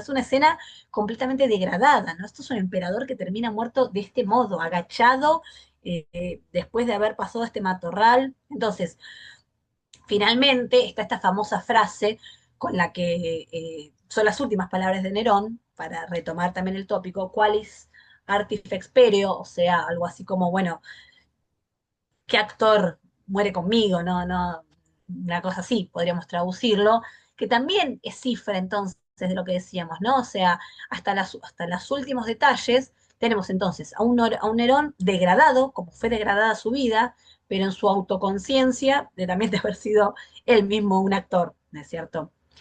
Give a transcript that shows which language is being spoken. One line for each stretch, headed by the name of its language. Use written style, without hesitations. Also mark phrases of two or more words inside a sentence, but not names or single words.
Spanish: Es una escena completamente degradada, ¿no? Esto es un emperador que termina muerto de este modo, agachado, después de haber pasado este matorral. Entonces, finalmente está esta famosa frase con la que son las últimas palabras de Nerón, para retomar también el tópico,
Latin: qualis artifex pereo,
Spanish: o sea, algo así como, bueno, qué actor muere conmigo, no, no, una cosa así, podríamos traducirlo, que también es cifra entonces de lo que decíamos, ¿no? O sea, hasta los últimos detalles tenemos entonces a un Nerón degradado, como fue degradada su vida, pero en su autoconciencia de también de haber sido él mismo un actor, ¿no es cierto?